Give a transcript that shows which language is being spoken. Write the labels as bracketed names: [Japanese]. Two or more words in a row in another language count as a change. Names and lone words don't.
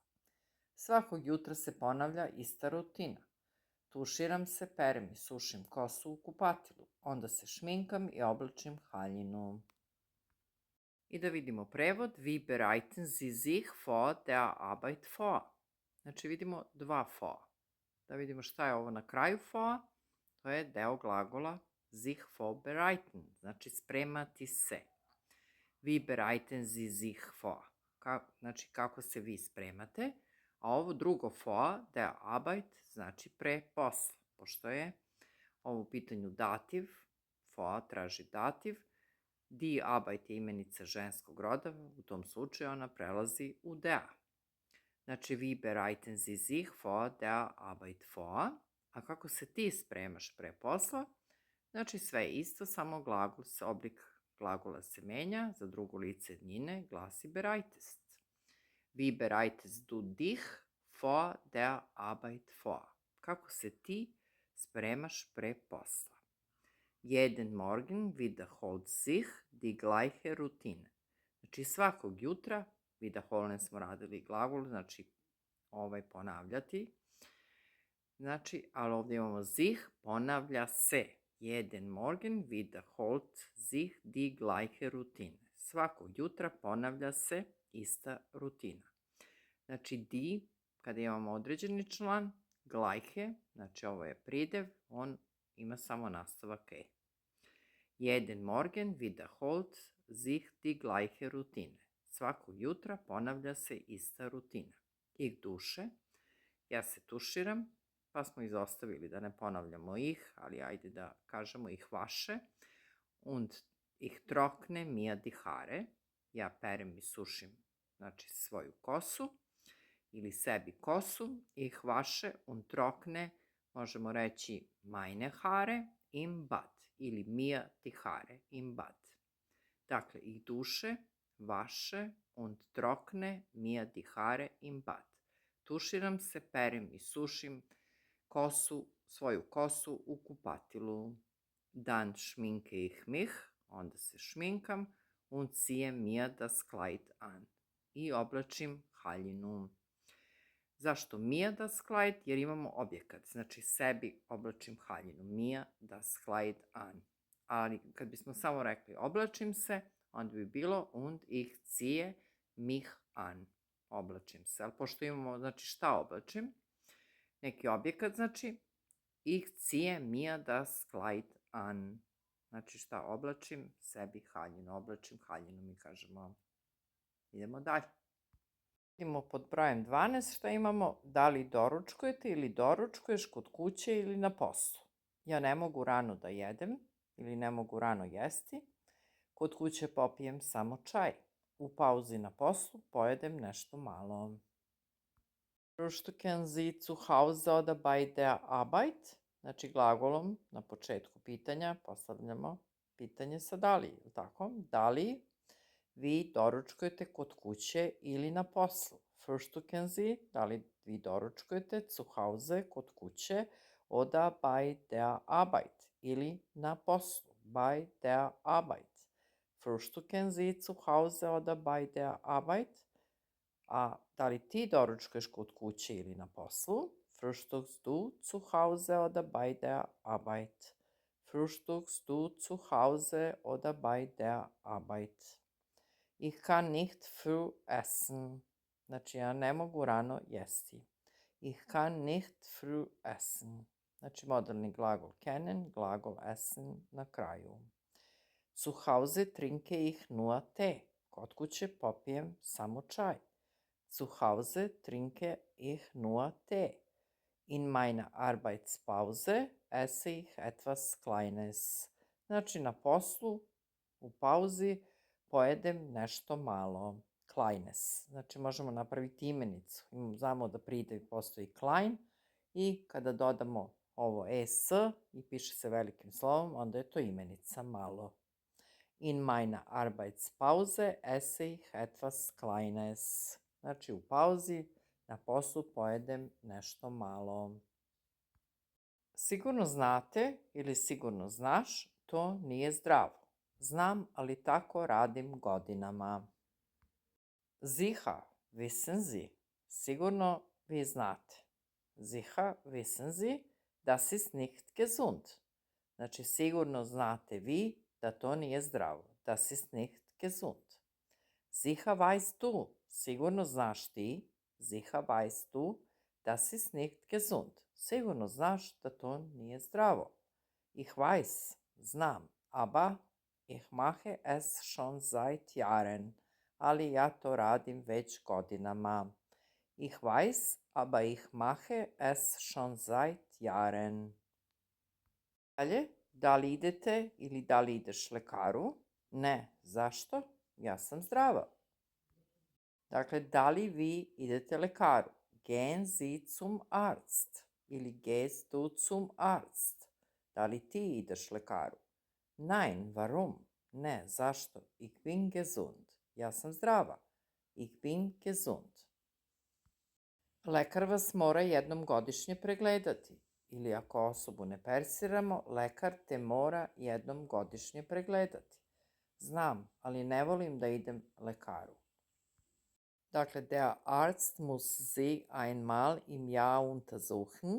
[Serbian] Svakog jutra se ponavlja ista rutina. Tuširam se, perem i sušim kosu u kupatilu, onda se šminkam i oblačim haljinu. I da vidimo prevod, [German] wie bereiten Sie sich vor der Arbeit vor? [Serbian] Znači vidimo dva vor. Da vidimo šta je ovo na kraju vor, to je deo glagola [German] sich vorbereiten, [Serbian] znači spremati se. [German] Wie bereiten Sie sich vor? [Serbian] Znači kako se vi spremate, a ovo drugo vor, [German] der Arbeit, [Serbian] znači pre posla, pošto je ovo u pitanju dativ, vor traži dativ, [German] die Arbeit [Serbian] je imenica ženskog roda, u tom slučaju ona prelazi u der. Znači, [German] wie bereiten Sie sich vor der Arbeit vor? [Serbian] A kako se ti spremaš pre posla? Znači, sve je isto, samo oblik glagola se menja, za drugo lice jednine glasi bereitest. [German] Wie bereitest du dich vor der Arbeit vor? [Serbian] Kako se ti spremaš pre posla? [German] Jeden Morgen wiederholt sich die gleiche Routine. [Serbian] Znači, svakog jutra, wiederholen smo radili glagol, znači ponavljati. Znači, ali ovdje imamo sich, ponavlja se. [German] Jeden Morgen wiederholt sich die gleiche Routine. [Serbian] Svakog jutra ponavlja se ista rutina. Znači, die, kada imamo određeni član, gleiche, znači ovo je pridev, on ima samo nastavak e. [German] Jeden Morgen wiederholt sich die gleiche Routine. [Serbian] Svakog jutra ponavlja se ista rutina. [German] Ich dusche, [Serbian] ja se tuširam, pa smo izostavili da ne ponavljamo ih, ali ajde da kažemo [German] ich wasche. Und ich trockne mir die Haare, [Serbian] ja perem i sušim, znači svoju kosu, ili sebi kosu. [German] Ich wasche und trockne, [Serbian] možemo reći [German] meine Haare im Bad, [Serbian] ili [German] mir die Haare im Bad. Dakle, ich dusche, wasche und trockne mir die Haare im Bad. [Serbian] Tuširam se, perem i sušim svoju kosu u kupatilu. [German] Dan schminke ich mich, [Serbian] onda se šminkam, [German] und ziehe mir das Kleid an. [Serbian] I oblačim haljinu. Zašto [German] mir das Kleid? [Serbian] Jer imamo objekat, znači sebi oblačim haljinu. [German] Mir das Kleid an. [Serbian] Ali kad bismo samo rekli oblačim se, onda bi bilo [German] und ich ziehe mich an. [Serbian] Oblačim se. Ali pošto imamo, znači šta oblačim? Neki objekat, znači [German] ich ziehe mir das Kleid an. [Serbian] Znači šta oblačim? Sebi haljinu. Oblačim haljinu, mi kažemo. Idemo dalje. Idemo pod brojem 12 šta imamo. Da li doručkujete ili doručkuješ kod kuće ili na poslu? Ja ne mogu rano da jedem ili ne mogu rano jesti. Kod kuće popijem samo čaj. U pauzi na poslu pojedem nešto malo. [German] Frühstücken Sie zu Hause oder bei der Arbeit? [Serbian] Znači glagolom na početku pitanja postavljamo pitanje sa da li, ili tako? Da li vi doručkujete kod kuće ili na poslu? [German] Frühstücken Sie, [Serbian] da li vi doručkujete [German] zu Hause [Serbian] kod kuće [German] oder bei der Arbeit [Serbian] ili na poslu? [German] Bei der Arbeit. Frühstücken Sie zu Hause oder bei der Arbeit? [Serbian] A da li ti doručkuješ kod kuće ili na poslu? [German] Frühstückst du zu Hause oder bei der Arbeit? Frühstückst du zu Hause oder bei der Arbeit? Ich kann nicht früh essen. [Serbian] Znači, ja ne mogu rano jesti. [German] Ich kann nicht früh essen. [Serbian] Znači, moderni glagol kennen, glagol essen na kraju. [German] Zu Hause trinke ich nur Tee. [Serbian] Kod kuće popijem samo čaj. [German] Zu Hause trinke ich nur Tee. In meiner Arbeitspause esse ich etwas Kleines. [Serbian] Znači, na poslu, u pauzi, pojedem nešto malo. Kleines. Znači, možemo napraviti imenicu. Znamo da pridev postoji klein i kada dodamo ovo es i piše se velikim slovom, onda je to imenica malo. [German] In meiner Arbeitspause esse ich etwas Kleines. [Serbian] Znači, u pauzi na poslu pojedem nešto malo. Sigurno znate ili sigurno znaš, to nije zdravo. Znam, ali tako radim godinama. [German] Sicher, wissen Sie. [Serbian] Sigurno vi znate. [German] Sicher, wissen Sie, das ist nicht gesund. [Serbian] Znači, sigurno znate vi da to nije zdravo. [German] Das ist nicht gesund. Sicher weißt du. [Serbian] Sigurno znaš ti. [German] Sicher weißt du, das ist nicht gesund. [Serbian] Sigurno znaš da to nije zdravo. [German] Ich weiß, znam, aber ich mache es schon seit Jahren. [Serbian] Ali ja to radim već godinama. [German] Ich weiß, aber ich mache es schon seit Jahren. [Serbian] Dalje, da li idete ili da li ideš lekaru? Ne, zašto? Ja sam zdrava. Dakle, da li vi idete lekaru? [German] Gehen Sie zum Arzt ili gehst du zum Arzt? [Serbian] Da li ti ideš lekaru? [German] Nein, warum? [Serbian] Ne, zašto? [German] Ich bin gesund. [Serbian] Ja sam zdrava. [German] Ich bin gesund. [Serbian] Lekar vas mora jednom godišnje pregledati. Ili ako osobu ne persiramo, lekar te mora jednom godišnje pregledati. Znam, ali ne volim da idem lekaru. Dakle, [German] der Arzt muss Sie einmal im Jahr untersuchen.